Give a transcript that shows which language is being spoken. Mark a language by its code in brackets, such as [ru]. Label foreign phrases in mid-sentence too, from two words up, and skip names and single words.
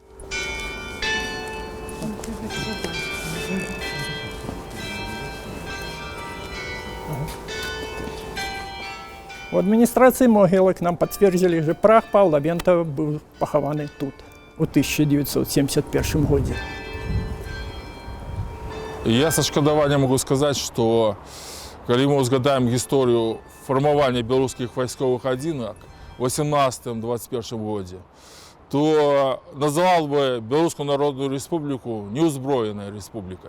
[be] У адміністрацыі могілак нам пацвердзілі, што прах Паўла Вента быў пахаваны тут у 1971 годзе. [ru] Я со шкадаваннем могу сказать, что когда мы узгадаем историю формирования белорусских войсковых одинок в 18-21 году, то назвал бы Белорусскую Народную Республику неузброенной республикой.